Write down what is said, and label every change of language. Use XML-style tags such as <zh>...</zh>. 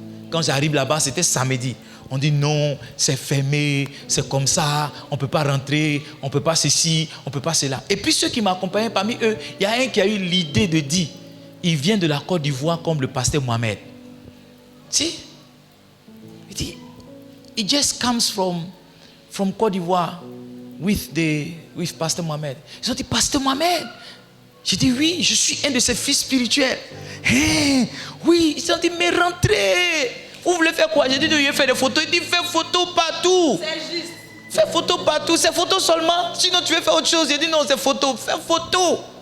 <fr>Quand j'arrive là-bas, c'était samedi. On dit non, c'est fermé, c'est comme ça, on ne peut pas rentrer, on ne peut pas ceci, on ne peut pas cela. Et puis ceux qui m'accompagnaient, parmi eux, il y a un qui a eu l'idée de dire, il vient de la Côte d'Ivoire comme le pasteur Mohamed. Si? Il dit,</fr> <en>it just comes from Côte d'Ivoire with Pasteur Mohamed.</en> <fr>Ils ont dit, Pasteur Mohamed. J'ai dit, oui, je suis un de ses fils spirituels. Hey, oui, ils ont dit, mais rentrez. Vous voulez faire quoi? J'ai dit, je vais faire des photos. Il dit, fais photo partout. C'est juste. Fais photo partout. C'est photo seulement. Sinon, tu veux faire autre chose. J'ai dit, non, c'est photo. Fais photo.</fr>